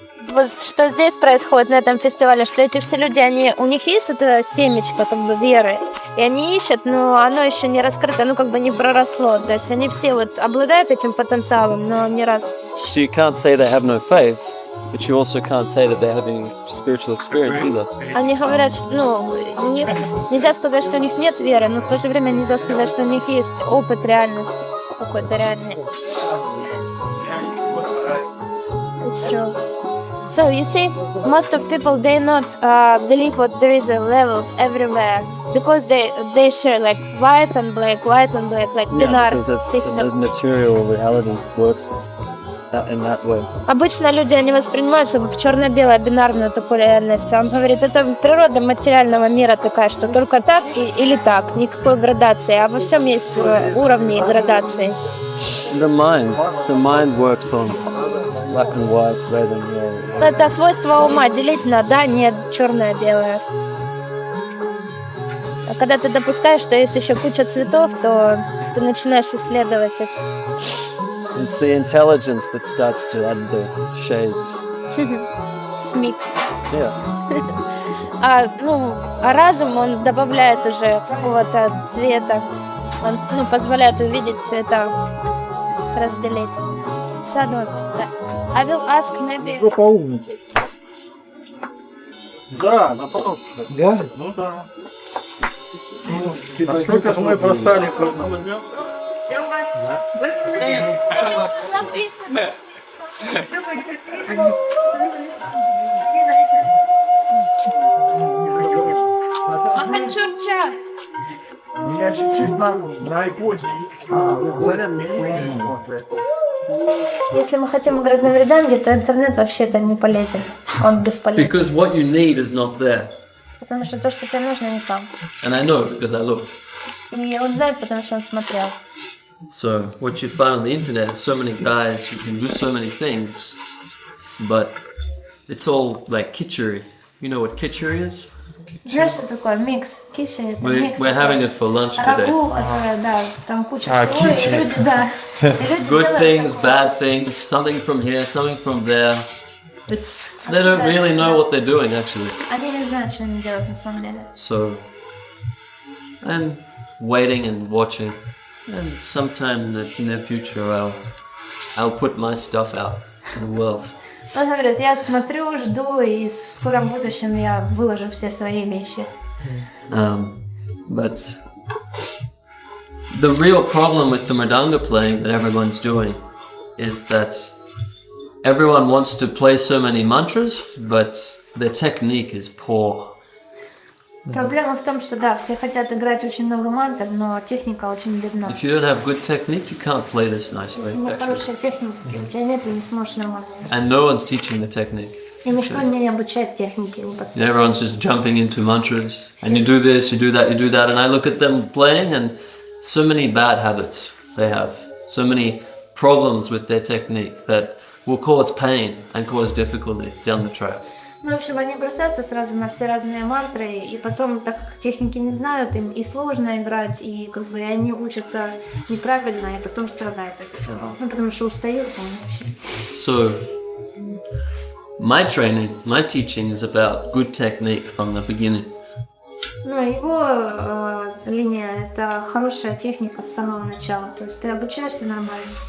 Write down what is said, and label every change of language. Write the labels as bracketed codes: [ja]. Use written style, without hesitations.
[ru] Вот что здесь происходит на этом фестивале, что эти все люди, у них есть вот это семечко как бы веры, и они ищут, но оно еще не раскрыто, ну как бы не проросло. То есть они все вот обладают этим потенциалом, но ни разу. [en] So you can't say they have no faith, but you also can't say that they're having spiritual experience either. [ru] Они говорят, что, у них нельзя сказать, что у них нет веры, но в то же время нельзя сказать, что у них есть опыт реальности, какой-то реальный. [en] It's true. So you see, most of people they not believe what there is levels everywhere because they share like white and black, like binary because that's the system. material reality works in that way. [ru] Обычно люди они воспринимаются как черно-белая бинарную такую реальность. Он говорит, это природа материального мира такая, что только так или так, никакой градации, а во всем есть уровни и градации. [en] The mind works on black and white, red and yellow. [ru] Это свойство ума делить на да, нет, черное-белое. А когда ты допускаешь, что есть еще куча цветов, то ты начинаешь исследовать их. [en] It's the intelligence that starts to add the shades. [ru] СМИ. [en] Yeah. [ru] А разум, он добавляет уже какого-то цвета. Он позволяет увидеть цвета, разделить. [en] Садху, I will ask maybe... [ru] Да, наоборот. Да? Ну да. Насколько же мы бросали? Меня чуть-чуть на айподе. Если мы хотим играть на мриданге, то интернет вообще-то не полезен. Он бесполезен. [en] Because what you need is not there. [ru] Потому что то, что тебе нужно, не там. [en] And I know because I look. [ru] И он знает, потому что он смотрел. [en] So what you find on the internet is so many guys who can do so many things, but it's all like kitchery. You know what kitchery is? [ru] Знаешь, что такое микс? Киши, это микс. [en] We're having it for lunch today. [ru] Рагу, да, там куча всего, и люди, да. И люди [en] Good [ru] делают [en] things, [ru] такое. [en] bad things, something from here, something from there. They don't really know what they're doing actually. [ru] Они не знают, что они делают на самом деле. [en] So I'm waiting and watching, and sometime in the near future I'll put my stuff out to the world. [ru] Он говорит, я смотрю, жду, и в скором будущем я выложу все свои вещи. [en] But the real problem with the mridanga playing that everyone's doing is that everyone wants to play so many mantras, but their technique is poor. [ru] Проблема в том, что да, все хотят играть очень много мантр, но техника очень бедна. [en] If you don't have good technique, you can't play this nicely. [ru] Если нет [en] Actually. [ru] хорошей техники, у тебя нет, ты не сможешь нормально. [en] And no one's teaching the technique. [ru] И никто не обучает технике непосредственно. [en] Everyone's just jumping into mantras, and you do this, you do that, and I look at them playing, and so many bad habits they have, so many problems with their technique that will cause pain and cause difficulty down the track. [ru] Ну, в общем, они бросаются сразу на все разные мантры, и потом, так как техники не знают, им и сложно играть, и как бы они учатся неправильно, и потом страдают от этого. Ну, потому что устают вообще. [en] So, my training, my teaching is about good technique from the beginning. [ru] Ну, его линия – это хорошая техника с самого начала, то есть ты обучаешься нормально.